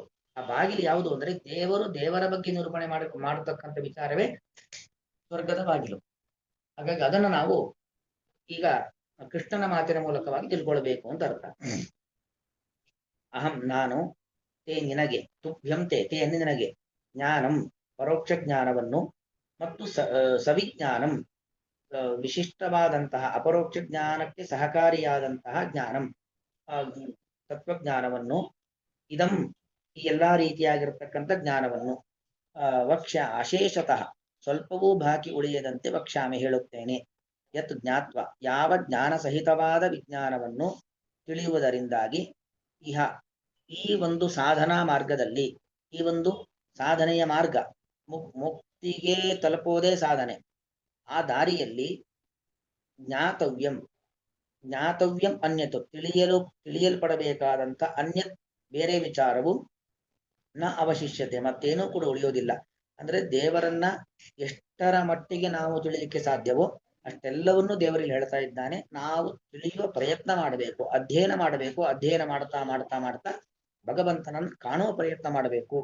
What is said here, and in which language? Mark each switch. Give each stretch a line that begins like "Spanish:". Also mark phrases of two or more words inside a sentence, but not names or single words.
Kannada: ಆ ಬಾಗಿಲು ಯಾವುದು ಅಂದ್ರೆ ದೇವರು, ದೇವರ ಬಗ್ಗೆ ನಿರೂಪಣೆ ಮಾಡತಕ್ಕಂಥ ವಿಚಾರವೇ ಸ್ವರ್ಗದ ಬಾಗಿಲು. ಹಾಗಾಗಿ ಅದನ್ನು ನಾವು ಈಗ ಕೃಷ್ಣನ ಮಾತಿನ ಮೂಲಕವಾಗಿ ತಿಳ್ಕೊಳ್ಬೇಕು ಅಂತ ಅರ್ಥ. ಅಹಂ ನಾನು, ತೇ ನಿನಗೆ,
Sanskrit: ತುಭ್ಯಂ ತೇ ತೇ
Kannada: ನಿನಗೆ, ಜ್ಞಾನಂ ಪರೋಕ್ಷ ಜ್ಞಾನವನ್ನು, ಮತ್ತು ಸವಿಜ್ಞಾನಂ ವಿಶಿಷ್ಟವಾದಂತಹ ಅಪರೋಕ್ಷ ಜ್ಞಾನಕ್ಕೆ ಸಹಕಾರಿಯಾದಂತಹ ಜ್ಞಾನಂ ತತ್ವಜ್ಞಾನವನ್ನು, ಇದಂ ಈ ಎಲ್ಲಾ ರೀತಿಯಾಗಿರ್ತಕ್ಕಂಥ ಜ್ಞಾನವನ್ನು,
Sanskrit: ವಕ್ಷ್ಯ ಅಶೇಷತಃ
Kannada: ಸ್ವಲ್ಪವೂ ಬಾಕಿ ಉಳಿಯದಂತೆ ವಕ್ಷ್ಯಾಮಿ ಹೇಳುತ್ತೇನೆ.
Sanskrit: ಯತ್ ಜ್ಞಾತ್ವ
Kannada: ಯಾವ ಜ್ಞಾನ ಸಹಿತವಾದ ವಿಜ್ಞಾನವನ್ನು ತಿಳಿಯುವುದರಿಂದಾಗಿ ಇಹ ಈ ಒಂದು ಸಾಧನಾ ಮಾರ್ಗದಲ್ಲಿ, ಈ ಒಂದು ಸಾಧನೆಯ ಮಾರ್ಗ, ಮುಕ್ತಿಗೆ ತಲುಪುವುದೇ ಸಾಧನೆ, ಆ ದಾರಿಯಲ್ಲಿ
Sanskrit: ಜ್ಞಾತವ್ಯಂ ಜ್ಞಾತವ್ಯಂ ಅನ್ಯತು
Kannada: ತಿಳಿಯಲ್ಪಡಬೇಕಾದಂಥ ಅನ್ಯತ್ ಬೇರೆ ವಿಚಾರವು
Sanskrit: ನ ಅವಶಿಷ್ಯತೆ
Kannada: ಮತ್ತೇನೂ ಕೂಡ ಉಳಿಯೋದಿಲ್ಲ. ಅಂದ್ರೆ ದೇವರನ್ನ ಎಷ್ಟರ ಮಟ್ಟಿಗೆ ನಾವು ತಿಳಿಲಿಕ್ಕೆ ಸಾಧ್ಯವೋ ಅಷ್ಟೆಲ್ಲವನ್ನೂ ದೇವರಲ್ಲಿ ಹೇಳ್ತಾ ಇದ್ದಾನೆ. ನಾವು ತಿಳಿಯುವ ಪ್ರಯತ್ನ ಮಾಡಬೇಕು, ಅಧ್ಯಯನ ಮಾಡಬೇಕು. ಅಧ್ಯಯನ ಮಾಡ್ತಾ ಮಾಡ್ತಾ ಮಾಡ್ತಾ ಭಗವಂತನನ್ನು ಕಾಣುವ ಪ್ರಯತ್ನ ಮಾಡಬೇಕು.